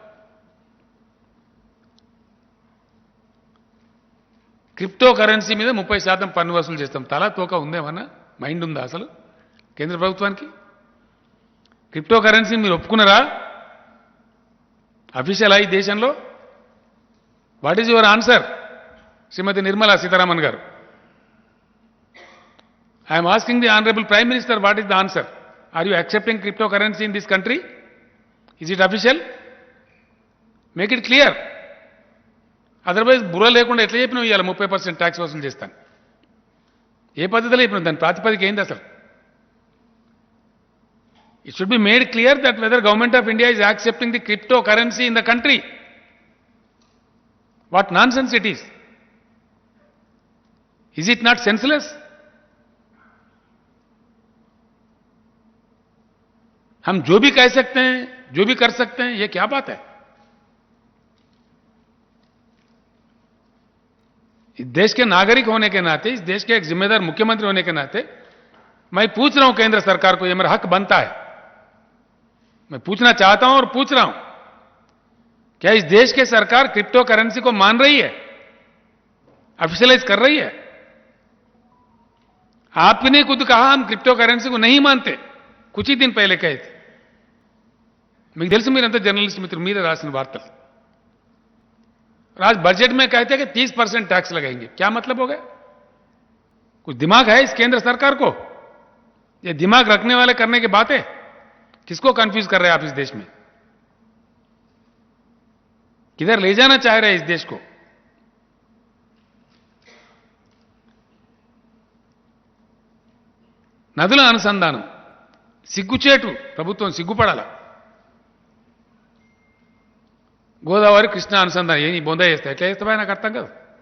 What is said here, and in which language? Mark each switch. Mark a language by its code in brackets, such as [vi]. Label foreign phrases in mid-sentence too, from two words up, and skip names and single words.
[en] crypto currency [te] మీద 30% పన్ను వసూలు చేస్తాం. తలా తోక ఉందేమన్నా మైండ్ ఉందా అసలు కేంద్ర ప్రభుత్వానికి? [en] crypto currency [te] మీరు ఒప్పుకున్నారా? అఫీషియల్ ఈ దేశంలో? [en] What is your answer శ్రీమతి నిర్మలా సీతారామన్ గారు? I'm asking the honourable Prime Minister, what is the answer? Are you accepting crypto currency in this country? Is it official? Make it clear. [te] అదర్వైజ్ బుర్ర లేకుండా ఎట్లా చెప్పినావు ఇవాళ 30% ట్యాక్స్ వసూలు చేస్తాను? ఏ పద్ధతిలో చెప్పినావు? దాని ప్రాతిపదిక ఏంది అసలు? [en] It should be made clear that whether Government of India is accepting the cryptocurrency in the country. What nonsense it is. Is it not senseless? [hi] हम जो भी कह सकते हैं, जो भी कर सकते हैं, ये क्या बात है? इस देश के नागरिक होने के नाते, इस देश के एक जिम्मेदार मुख्यमंत्री होने के नाते मैं पूछ रहा हूं केंद्र सरकार को, ये मेरा हक बनता है. मैं पूछना चाहता हूं और पूछ रहा हूं, क्या इस देश की सरकार [en] crypto currency [hi] को मान रही है, ऑफिशियलाइज कर रही है? आपने खुद कहा हम [en] crypto currency [hi] को नहीं मानते, कुछ ही दिन पहले कहे थे. [te] మీకు తెలుసు మీరంతా జర్నలిస్ట్ మిత్రులు, మీరే రాసిన వార్తలు. [hi] आज बजट में कहते हैं कि 30% टैक्स लगाएंगे. क्या मतलब हो गया? कुछ दिमाग है इस केंद्र सरकार को? ये दिमाग रखने वाले करने की बात है. किसको कंफ्यूज कर रहे हैं आप इस देश में? किधर ले जाना चाह रहे हैं इस देश को? [te] నదుల అనుసంధానం సిగ్గుచేటు. ప్రభుత్వం సిగ్గుపడాల. గోదావరి కృష్ణ అనుసంధానం ఏం బొంద చేస్తా? ఎట్లా చేస్తావా? నాకు అర్థం కాదు.